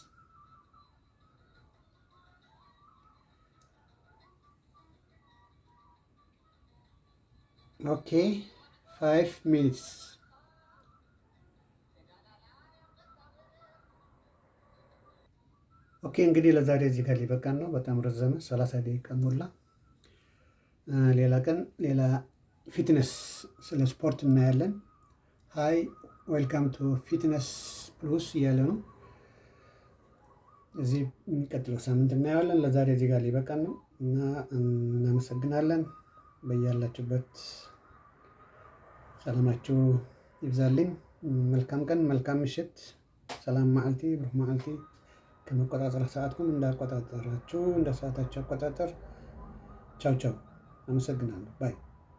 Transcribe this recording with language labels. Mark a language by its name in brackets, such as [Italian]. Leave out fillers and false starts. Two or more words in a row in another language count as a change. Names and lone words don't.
[English] OK 5 minutes። [Amharic] ኦኬ እንግዲህ ለዛሬ እዚህ ጋር ሊበቃን ነው። በጣም ረዘመ፣ 30 ደቂቃ ሞላ። ሌላ ቀን ሌላ ፊትነስ ስለ ስፖርት እናያለን። [English] Hi welcome to Fitness Plus [Amharic] እያለ ነው። እዚህ የሚቀጥለው ሳምንት እናየዋለን። ለዛሬ እዚህ ጋር ሊበቃን ነው እና እናመሰግናለን። በያላችሁበት ሰላማችሁ ይብዛልኝ። መልካም ቀን፣ መልካም ምሽት፣ [Tigrinya] ሰላም መዓልቲ፣ ብሩህ መዓልቲ። [Amharic] ከመቆጣጠር ሰዓትኩም እንዳቆጣጠራችሁ እንደ ሰዓታችሁ አቆጣጠር። ቻው ቻው። አመሰግናለሁ። ባይ